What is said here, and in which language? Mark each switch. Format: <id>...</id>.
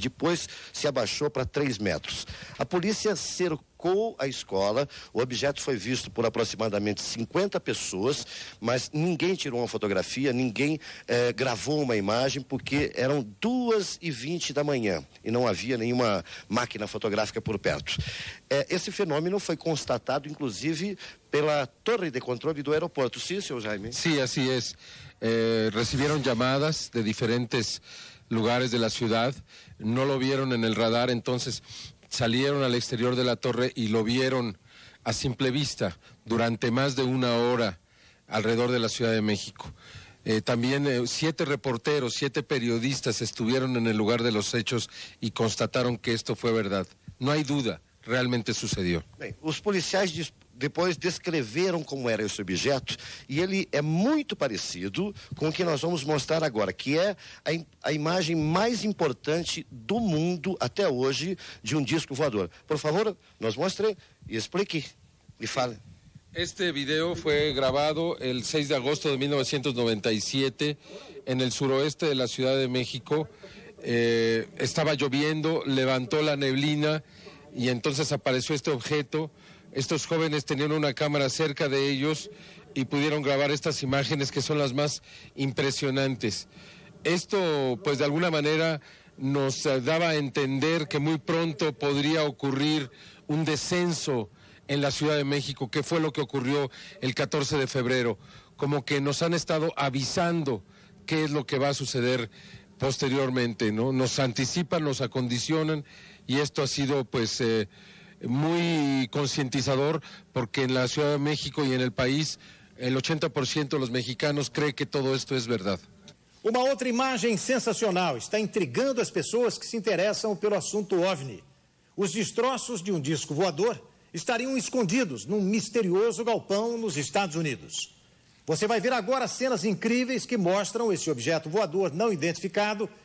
<pt>E depois se abaixou para 3 metros. A polícia cercou a escola, o objeto foi visto por aproximadamente 50 pessoas, mas ninguém tirou uma fotografia, ninguém gravou uma imagem, porque eram 2h20 da manhã e não havia nenhuma máquina fotográfica por perto. Esse fenômeno foi constatado, inclusive, pela torre de controle do aeropuerto.</pt> <es>¿Sí, señor Jaime? Sí, así es. Recibieron llamadas de diferentes lugares de la ciudad, no lo vieron en el radar, entonces salieron al exterior de la torre y lo vieron a simple vista durante más de 1 hora alrededor de la Ciudad de México. También 7 reporteros, 7 periodistas estuvieron en el lugar de los hechos y constataron que esto fue verdad. No hay duda, realmente sucedió.</es> <pt>Bem, os policiais depois descreveram como era esse objeto e ele é muito parecido com o que nós vamos mostrar agora, que é a imagem mais importante do mundo até hoje de um disco voador. Por favor, nos mostre e explique e fale.</pt> <es>Este video fue grabado el 6 de agosto de 1997 en el suroeste de la Ciudad de México. Estaba lloviendo, levantó la neblina y entonces apareció este objeto. Estos jóvenes tenían una cámara cerca de ellos y pudieron grabar estas imágenes que son las más impresionantes. Esto, pues de alguna manera, nos daba a entender que muy pronto podría ocurrir un descenso en la Ciudad de México, que fue lo que ocurrió el 14 de febrero. Como que nos han estado avisando qué es lo que va a suceder posteriormente, ¿no? Nos anticipan, nos acondicionan y esto ha sido, pues, muy concientizador, porque en la Ciudad de México y en el país el 80% de los mexicanos cree que todo esto es verdad.</es> <pt>Uma outra imagem sensacional está intrigando as pessoas que se interessam pelo assunto OVNI. Os destroços de um disco voador estariam escondidos num misterioso galpão nos Estados Unidos. Você vai ver agora cenas incríveis que mostram esse objeto voador não identificado</pt>